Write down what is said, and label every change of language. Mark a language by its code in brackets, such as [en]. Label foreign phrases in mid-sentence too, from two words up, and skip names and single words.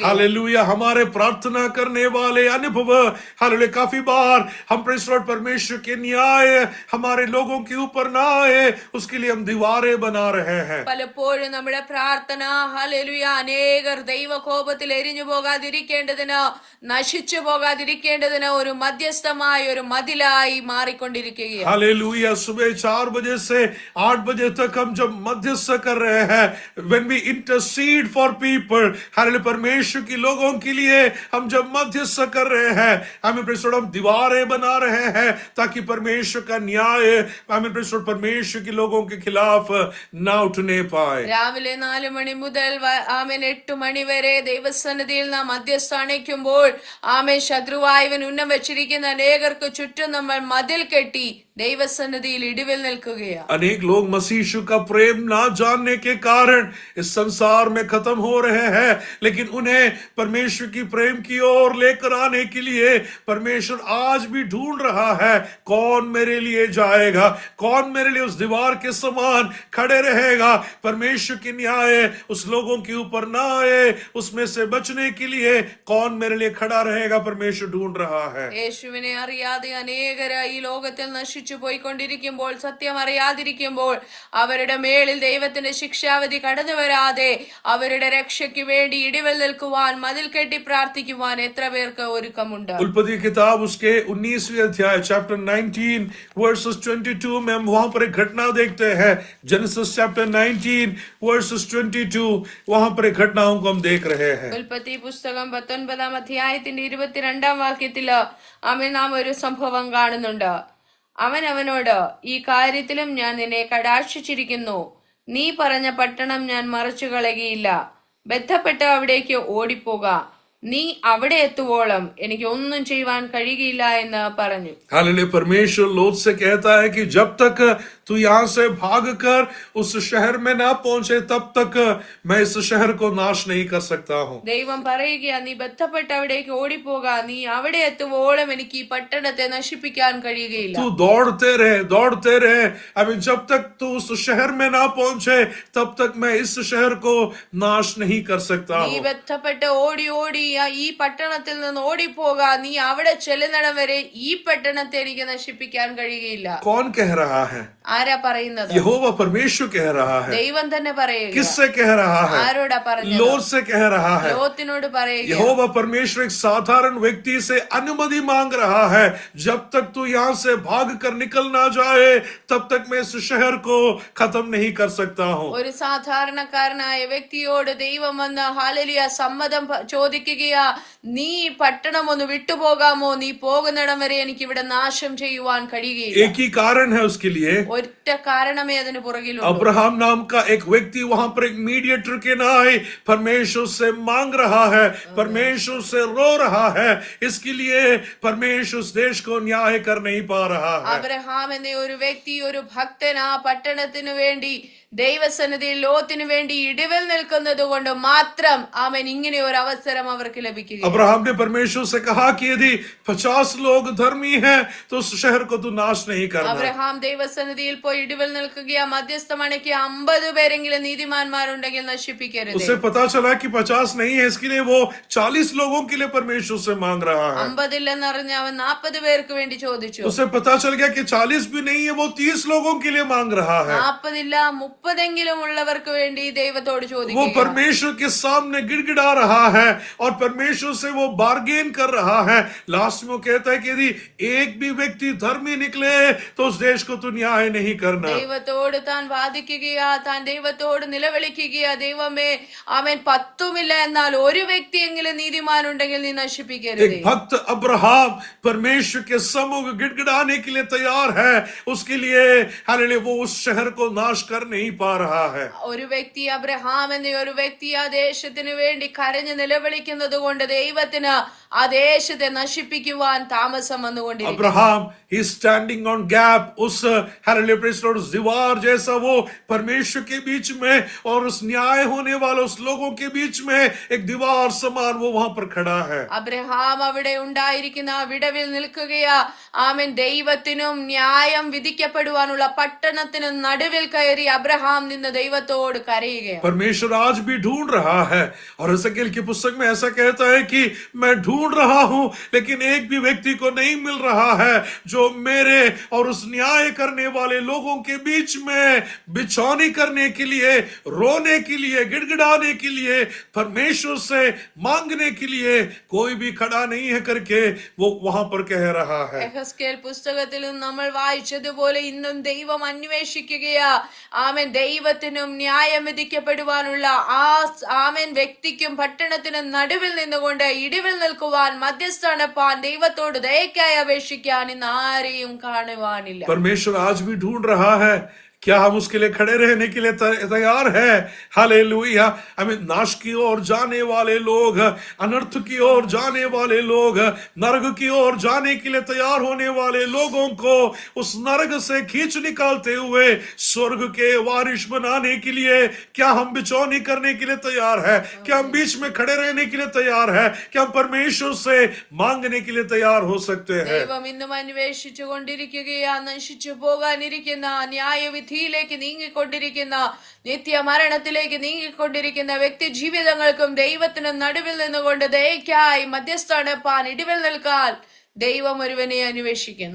[hi] हालेलुया, हमारे प्रार्थना करने वाले अनुभव, हालेलुया, काफी बार हम परमेश्वर के न्याय हमारे लोगों के ऊपर ना आए, उसके लिए हम दीवारें बना रहे हैं. [ml] പലപ്പോഴും നമ്മുടെ പ്രാർത്ഥന, ഹല്ലേലൂയ, അനേകർ ദൈവകോപത്തിൽ എരിഞ്ഞു പോകാതിരിക്കേണ്ടതിന്, നശിച്ചു പോകാതിരിക്കേണ്ടതിന് ഒരു മധ്യസ്ഥമായ ഒരു മതിലായി മാറിക്കൊണ്ടിരിക്കുകയാണ്. [hi] हालेलुया, सुबह 4 बजे से 8 बजे तक हम जब मध्यस्थ कर रहे हैं, [en] when we intercede for people, [hi] हालेलुया, परमेश्वर की लोगों के लिए हम जब मध्यस्थ कर रहे हैं, हम दीवारें बना रहे हैं ताकि परमेश्वर का न्याय परमेश्वर के लोगों के खिलाफ ना उठने पाए. [ml] രാവിലെ 4 മണി മുതൽ ആമേൻ 8 മണി വരെ ദൈവസന്നിധിയിൽ നാം മധ്യസ്ഥ അണയ്ക്കുമ്പോൾ ആമേൻ ശത്രുവായവൻ ഉന്നം വെച്ചിരിക്കുന്ന അനേകർക്ക് ചുറ്റും നമ്മൾ മതിൽ കെട്ടി ദൈവസന്നിധിയിൽ ഇടിവിൽ നിൽക്കുകയാണ്. [hi] अनेक लोग मसीह यीशु का प्रेम ना जानने के कारण इस संसार में खत्म हो रहे हैं, लेकिन उन्हें परमेश्वर की प्रेम की ओर लेकर आने के लिए परमेश्वर आज भी ढूंढ रहा है कौन मेरे लिए जाएगा, कौन मेरे लिए उस दीवार के समान खड़े रहेगा. परमेश्वर की न्याय उस लोगों के ऊपर ना आए, उसमें से बचने के लिए कौन मेरे लिए खड़ा रहेगा, परमेश्वर ढूंढ रहा है. [ml] യേശുവിനെ അറിയാതെ അനേകർ ഈ ലോകത്തിൽ നശിച്ചു പോയിക്കൊണ്ടിരിക്കുമ്പോൾ, സത്യം അറിയാതിരിക്കുമ്പോൾ, അവരുടെ മേളിൽ ദൈവത്തിന്റെ ശിക്ഷാവിധി കടന്നു വരാതെ അവരുടെ രക്ഷയ്ക്ക് വേണ്ടി ഇടിവിൽ നിൽക്കുവാൻ, മതിൽ കെട്ടി പ്രാർത്ഥിക്കുവാൻ എത്ര പേർക്ക് ഒരുക്കമുണ്ട്. [hi] उल्पत्ति किताब उसके 19वें अध्याय चैप्टर 19 वर्सेस 22 में हम वहां पर एक घटना देखते हैं. [en] Genesis chapter 19 verses 22, [hi] वहां पर एक घटनाओं को हम देख रहे हैं. [ml] ഉൽപ്പത്തി പുസ്തകം 19 അധ്യായത്തിന്റെ 22 വാക്യത്തില് ആമേൻ നാം ഒരു സംഭവം കാണുന്നുണ്ട്. അവൻ അവനോട്, ഈ കാര്യത്തിലും ഞാൻ നിന്നെ കടാക്ഷിച്ചിരിക്കുന്നു, നീ പറഞ്ഞ പട്ടണം ഞാൻ മറിച്ചു കളയുകയില്ല, ബന്ധപ്പെട്ട് അവിടേക്ക് ഓടിപ്പോക, നീ അവിടെ എത്തുവോളം എനിക്ക് ഒന്നും ചെയ്യുവാൻ കഴിയുകയില്ല എന്ന് പറഞ്ഞു. [hi] हालेलुया, परमेश्वर लोत से कहता है कि जब तक तू यहाँ से भागकर उस शहर में ना पहुंचे तब तक मैं इस शहर को नाश नहीं कर सकता हूँ. [ml] ദൈവം പറയുക, നീ ബന്ധപ്പെട്ട് അവിടേക്ക് ഓടിപ്പോക, നീ അവിടെ എത്തുവോളം എനിക്ക് ഈ പട്ടണത്തെ നശിപ്പിക്കാൻ കഴിയുകയില്ല. [hi] तू दौड़ते रहे. अभी जब तक तू उस शहर में ना पहुंचे तब तक मैं इस शहर को नाश नहीं कर सकता [ml] നീ [hi] हूँ. [ml] ബന്ധപ്പെട്ട് ഓടി ഓടി ഈ പട്ടണത്തിൽ നിന്ന് ഓടിപ്പോക, നീ അവിടെ ചെല്ലുന്നിടം വരെ ഈ പട്ടണത്തെ എനിക്ക് നശിപ്പിക്കാൻ കഴിയുകയില്ല. [hi] कौन कह रहा है? [ml] ആരാ പറയുന്നത്? [hi] यहोवा परमेश्वर कह रहा है. [ml] ദൈവം തന്നെ പറയുക. [hi] किससे कह रहा है? [ml] ആരോടാ പറഞ്ഞത്? [hi] लोत से कह रहा है. [ml] ലോത്തിനോട് പറയുക. [hi] यहोवा परमेश्वर एक साधारण व्यक्ति से अनुमति मांग रहा है, जब तक तू यहाँ से भाग कर निकल ना जाए तब तक मैं इस शहर को खत्म नहीं कर सकता हूँ. [ml] ഒരു സാധാരണക്കാരനായ വ്യക്തിയോട് ദൈവം വന്ന് ഹല്ലേലൂയ സമ്മതം ചോദിക്കുകയാ, നീ പട്ടണം ഒന്ന് വിട്ടുപോകാമോ, നീ പോകുന്നിടം വരെ എനിക്ക് ഇവിടെ നാശം ചെയ്യുവാൻ കഴിയുകയില്ല. [hi] एक ही कारण है उसके लिए. [ml] ഒറ്റ കാരണമേ അതിന് പുറകിലുള്ളൂ. [hi] अब्राहम नाम का एक व्यक्ति वहां पर एक मीडिएटर के नाम परमेश्वर से मांग रहा है, परमेश्वर से रो रहा है. इसके लिए परमेश्वर उस देश को न्याय कर नहीं पा रहा है. [ml] അബ്രഹാം എന്ന ഒരു വ്യക്തി, ഒരു ഭക്തൻ ആ പട്ടണത്തിനു വേണ്ടി ദൈവസന്നിധിയിൽ ലോത്തിന് വേണ്ടി ഇടിവിൽ നിൽക്കുന്നത് കൊണ്ട് മാത്രം ആമേൻ ഇങ്ങനെ ഒരു അവസരം അവർക്ക് ലഭിക്കുക. [hi] अब्राहम ने परमेश्वर से कहा कि यदि 50 लोग धर्मी हैं तो उस शहर को तू नाश नहीं करना. [ml] അബ്രഹാം ദൈവസന്നിധിയിൽ പോയി ഇടിവിൽ നിൽക്കുകയാ, മധ്യസ്ഥമണയ്ക്ക് 50 പേരെങ്കിലും നീതിമാന്മാരുണ്ടെങ്കിൽ നശിപ്പിക്കരുത്. [hi] उसे पता चला कि 50 नहीं है, इसके लिए वो 40 लोगों के लिए परमेश्वर से मांग रहा है. [ml] 50 ഇല്ലെന്നറിഞ്ഞ അവൻ 40 പേർക്ക് വേണ്ടി ചോദിച്ചു. [hi] उसे पता चल गया कि 40 भी नहीं है, वो 30 लोगों के लिए मांग रहा है. [ml] 40 ഇല്ല, 30 30 ഉള്ളവർക്ക് വേണ്ടി ദൈവത്തോട് [hi] वो [ml] ചോദിക്കുക. [hi] परमेश्वर के सामने गिड़गिड़ा रहा है और परमेश्वर से वो बार्गेन कर रहा है. लास्ट में वो कहता है कि यदि एक भी व्यक्ति धर्मी निकले तो उस देश को तो न्याय नहीं करना. [ml] ദൈവത്തോട് താൻ വാദിക്കുകയാ, താൻ ദൈവത്തോട് നിലവിളിക്കുകയാ, ദൈവമേ അവൻ 10 എന്നാൽ ഒരു വ്യക്തിയെങ്കിലും നീതിമാനുണ്ടെങ്കിൽ നീ നശിപ്പിക്കരുത്. [hi] एक भक्त अब्राहम परमेश्वर के सम्मुख गिड़गिड़ाने के लिए तैयार है. उसके लिए हालेलुया वो उस शहर को नाश कर नहीं पा रहा है. [ml] ഒരു വ്യക്തി, അബ്രഹാം എന്ന ഒരു വ്യക്തി ആ ദേശത്തിന് വേണ്ടി കരഞ്ഞു നിലവിളിക്കുന്നത് കൊണ്ട് ദൈവത്തിന് ആ ദേശത്തെ നശിപ്പിക്കുവാൻ താമസം വന്നുകൊണ്ടിരിക്കുന്നു. [hi] अब्राहम ही [en] standing on gap. [hi] उस हालेलुया [en] praise Lord [hi] उस दीवार जैसा वो परमेश्वर के बीच में और उस न्याय होने वाले उस लोगों के बीच में एक दीवार समान वो वहां पर खड़ा है. [ml] അബ്രഹാം അവിടെ ഉണ്ടായിരിക്കുന്ന ആ വിടവിൽ നിൽക്കുകയാ. ആമേൻ. ദൈവത്തിനും ന്യായം വിധിക്കപ്പെടുവാനുള്ള പട്ടണത്തിന് നടുവിൽ കയറി അബ്രഹാം നിന്ന് ദൈവത്തോട് കരയുകയാണ്. [hi] परमेश्वर आज भी ढूंढ रहा है और एसेकिएल की पुस्तक में ऐसा कहता है कि मैं ढूंढ रहा हूं लेकिन एक भी व्यक्ति को नहीं मिल रहा है जो मेरे और उस न्याय करने वाले लोगों के बीच में बिछौनी करने के लिए, रोने के लिए, गिड़गिड़ाने के लिए, परमेश्वर से मांगने के लिए कोई भी खड़ा नहीं है करके वो वहां पर कह रहा है. [ml] യെഹെസ്കേൽ പുസ്തകത്തിലും നമ്മൾ വായിച്ചതുപോലെ ഇന്നും ദൈവം അന്വേഷിക്കുകയാ. ആമേൻ. ദൈവത്തിനും ന്യായം വിധിക്കപ്പെടുവാനുള്ള ആ ആമേൻ വ്യക്തിക്കും പട്ടണത്തിനും നടുവിൽ നിന്നുകൊണ്ട് ഇടിവിൽ നിൽക്കുവാൻ, മധ്യസ്ഥാനപ്പാൻ, ദൈവത്തോട് ദയക്കായി അപേക്ഷിക്കാൻ ഇന്ന് ആരെയും കാണുവാനില്ല. [hi] परमेश्वर आज भी ढूंढ रहा है. क्या हम उसके लिए खड़े रहने के लिए तैयार है? हालेलुया. हमें नाश की ओर जाने वाले लोग, अनर्थ की ओर जाने वाले लोग, नरक की ओर जाने के लिए तैयार होने वाले लोगों को उस नरक से खींच निकालते हुए स्वर्ग के वारिश बनाने के लिए क्या हम बिचौनी करने के लिए तैयार है? क्या हम बीच में खड़े रहने के लिए तैयार है? क्या हम परमेश्वर से मांगने के लिए तैयार हो सकते हैं? [ml] ദൈവം ഇന്നും അന്വേഷിച്ചു കൊണ്ടിരിക്കുകയാ. നശിച്ചു പോകാനിരിക്കുന്ന ന്യായവിധിയിലേക്ക് നീങ്ങിക്കൊണ്ടിരിക്കുന്ന, നിത്യമരണത്തിലേക്ക് നീങ്ങിക്കൊണ്ടിരിക്കുന്ന വ്യക്തി ജീവിതങ്ങൾക്കും ദൈവത്തിനും നടുവിൽ നിന്നുകൊണ്ട് ദയക്കായി മധ്യസ്ഥാനപ്പാൻ, ഇടിവിൽ നിൽക്കാൻ ദൈവം ഒരുവനെ അന്വേഷിക്കുന്നു.